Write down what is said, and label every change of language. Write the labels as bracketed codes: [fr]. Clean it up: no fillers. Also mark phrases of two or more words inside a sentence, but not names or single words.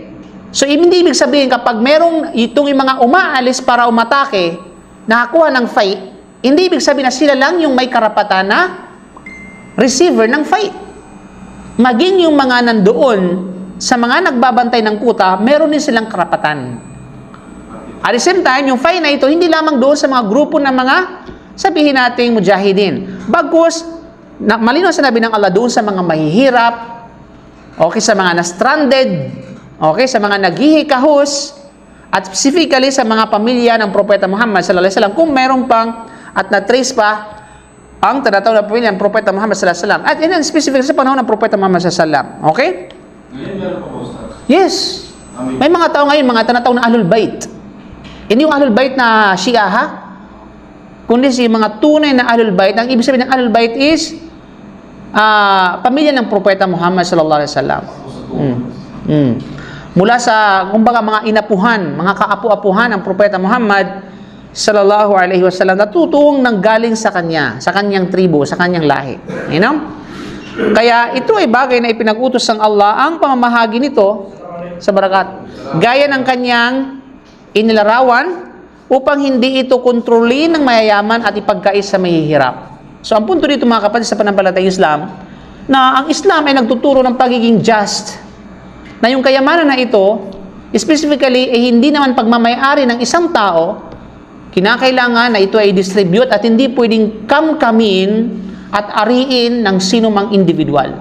[tl] So, hindi ibig sabihin kapag merong itong yung mga umaalis para umatake, nakakuha ng fight, hindi ibig sabihin na sila lang yung may karapatan na receiver ng fight. Maging yung mga nandoon sa mga nagbabantay ng kuta, meron din silang karapatan. [en] At the same time, [tl] yung fight na ito, hindi lamang doon sa mga grupo ng mga, sabihin nating mujahidin. Bagkus, malinaw sinabi ng Allah doon sa mga mahihirap, okay, sa mga na-stranded, okay, sa mga naghihikahos, at specifically sa mga pamilya ng Propeta Muhammad [ar] صلى الله عليه وسلم, [tl] kung meron pang at na-trace pa ang tinatawag na pamilya ng Propeta Muhammad [ar] صلى الله عليه وسلم. [tl] At yan specific sa panahon ng Propeta Muhammad [ar] صلى الله عليه وسلم. [tl] Okay? Ngayon meron pa po, Ustaz. Yes. May mga tao ngayon, mga tinatawag na Ahlul Bait. Hindi yung Ahlul Bait na Shia, ha? Kundi si mga tunay na Ahlul Bait. Ang ibig sabihin ng Ahlul Bait is pamilya ng Propeta Muhammad [ar] صلى الله عليه وسلم. [tl] Mula sa, kumbaga, mga inapuhan, mga kaapu-apuhan ng Propeta Muhammad [ar] صلى الله عليه وسلم, [tl] natutuong nanggaling sa kanya, sa kanyang tribo, sa kanyang lahi. [en] You know? [tl] Kaya ito ay bagay na ipinag-utos ng Allah ang pamamahagi nito sa barakat. Gaya ng kanyang inilarawan upang hindi ito kontrolin ng mayayaman at ipagkais sa mahihirap. So, ang punto dito, mga kapatid, sa pananampalatayang Islam, na ang Islam ay nagtuturo ng pagiging just, na yung kayamanan na ito, specifically, ay hindi naman pagmamayari ng isang tao, kinakailangan na ito ay distribute at hindi pwedeng kamkamin at ariin ng sino mang individual.